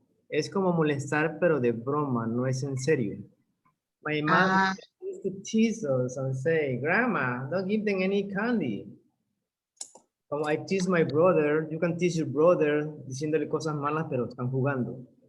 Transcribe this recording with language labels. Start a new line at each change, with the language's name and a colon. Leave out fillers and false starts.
Spanish: Es como molestar, pero de broma, no es en serio.
English: My mother used to tease us and say, Grandma, don't give them any candy. Como I tease my brother, you can tease your brother
Spanish: diciéndole cosas malas, pero están jugando.